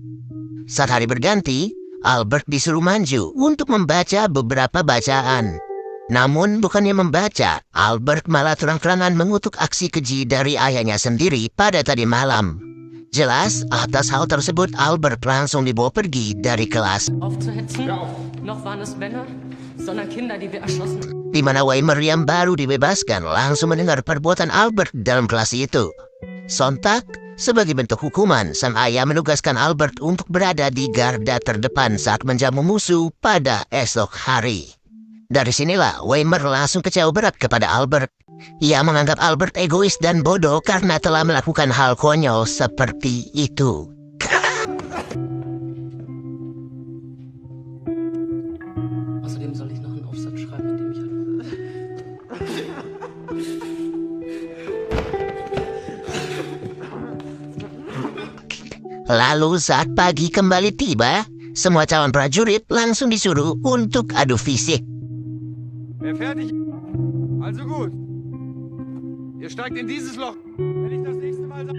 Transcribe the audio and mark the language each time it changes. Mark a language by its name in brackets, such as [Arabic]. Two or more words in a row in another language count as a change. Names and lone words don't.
[Indonesian] Saat hari berganti, Albert disuruh maju untuk membaca beberapa bacaan. Namun bukannya membaca, Albert malah terang-terangan mengutuk aksi keji dari ayahnya sendiri pada tadi malam. Jelas, atas hal tersebut Albert langsung dibawa pergi dari kelas. [German] Aufzuhetzen, noch waren es Männer, sondern Kinder, die wir erschossen. [Indonesian] Di mana Weimer yang baru dibebaskan langsung mendengar perbuatan Albert dalam kelas itu. Sontak, sebagai bentuk hukuman, sang ayah menugaskan Albert untuk berada di garda terdepan saat menjamu musuh pada esok hari. Dari sinilah Weimer langsung kecewa berat kepada Albert. Ia menganggap Albert egois dan bodoh karena telah melakukan hal konyol seperti itu. [German] Außerdem soll ich noch einen Aufsatz schreiben, in dem ich [Indonesian] Lalu saat pagi kembali tiba, semua calon prajurit langsung disuruh untuk adu fisik. [German] Wer fertig? Also gut. Ihr steigt in dieses Loch. Wenn ich das nächste Mal sage...